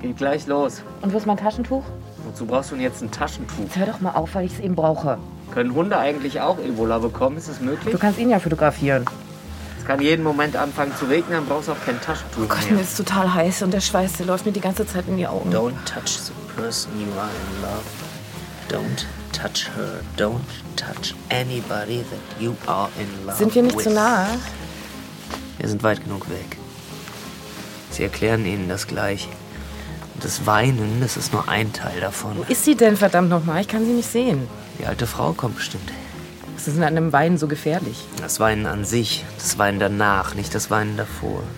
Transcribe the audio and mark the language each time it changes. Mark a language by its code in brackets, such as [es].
[de] Geht gleich los. Und wo ist mein Taschentuch? Wozu brauchst du denn jetzt ein Taschentuch? Jetzt hör doch mal auf, weil ich es eben brauche. Können Hunde eigentlich auch Ebola bekommen? Ist es möglich? Du kannst ihn ja fotografieren. Es kann jeden Moment anfangen zu regnen, dann brauchst du auch kein Taschentuch mehr. Oh Gott, mir ist total heiß und der Schweiß, der läuft mir die ganze Zeit in die Augen. [en] Don't touch the person you are in love. Don't touch her. Don't touch anybody that you are in love with. [de] Sind wir nicht zu nah? Wir sind weit genug weg. Sie erklären Ihnen das gleich. Das Weinen, das ist nur ein Teil davon. Wo ist sie denn, verdammt nochmal? Ich kann sie nicht sehen. Die alte Frau kommt bestimmt. Was ist denn an dem Weinen so gefährlich? Das Weinen an sich, das Weinen danach, nicht das Weinen davor.